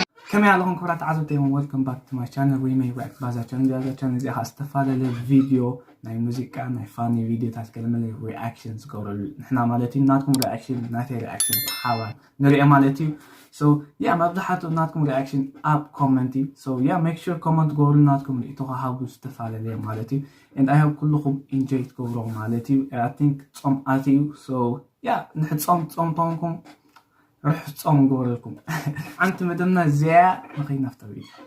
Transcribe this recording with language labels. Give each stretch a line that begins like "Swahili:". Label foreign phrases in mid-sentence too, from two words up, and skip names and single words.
Tigrinya: ከመይ ኣለኹም ክቡራት ተዓዘብቲ?
English: Welcome back to my channel. We may react
Tigrinya: ባዛ ቻነል። ባዛ ቻነል እዚኣ ከዓ ዝተፈላለየ ቪድዮ ናይ ሙዚቃ፣ ናይ ፋኒ ቪድዮታት ገለ መለ ሪኣክሽን ዝገብረሉ ንሕና ማለት እዩ። ናትኩም ሪኣክሽን፣ ናተይ ሪኣክሽን ብሓባር ንሪኦ ማለት እዩ። So ያ፣ መብዛሕትኡ ናትኩም ሪኣክሽን ኣብ ኮመንት እዩ። So ያ፣
English: make sure
Tigrinya: ኮመንት ትገብሩ፣ ናትኩም ርእቶ ክሃቡ ዝተፈላለየ ማለት እዩ።
English: And I hope
Tigrinya: ኩልኩም ኢንጆይ ትገብሮ ማለት እዩ።
English: I think
Tigrinya: ፆም ኣትዩ። So ያ፣ ንሕድ ፆም ፆም ተንኩም ርሑስ ፆም ንገብረልኩም። ሓንቲ መደብና እዚኣ ንኸይድ ናብታ ቪድዮ።